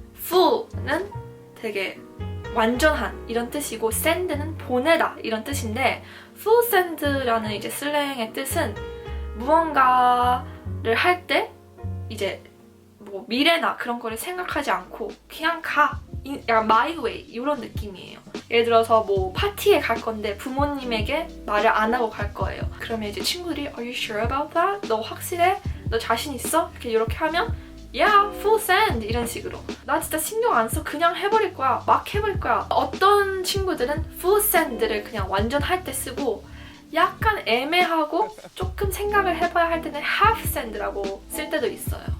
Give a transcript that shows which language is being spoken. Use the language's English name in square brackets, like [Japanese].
[Korean] full는 되게 완전한 이런 뜻이고 send는 보내다 이런 뜻인데 full send라는 이제 슬랭의 뜻은 무언가를 할 때 이제 뭐 미래나 그런 거를 생각하지 않고 그냥 가. 약간 my way 이런 느낌이에요. 예를 들어서 뭐 파티에 갈 건데 부모님에게 말을 안 하고 갈 거예요. [English] 그러면 이제 친구들이 Are you sure about that? [Korean] 너 확실해? 너 자신 있어? 이렇게 하면 [English] Yeah, full send [Korean] 이런 식으로 나 진짜 신경 안 써. 그냥 해버릴 거야. 막 해버릴 거야. 어떤 친구들은 full send를 그냥 완전 할 때 쓰고 약간 애매하고 조금 생각을 해봐야 할 때는 half send라고 쓸 때도 있어요.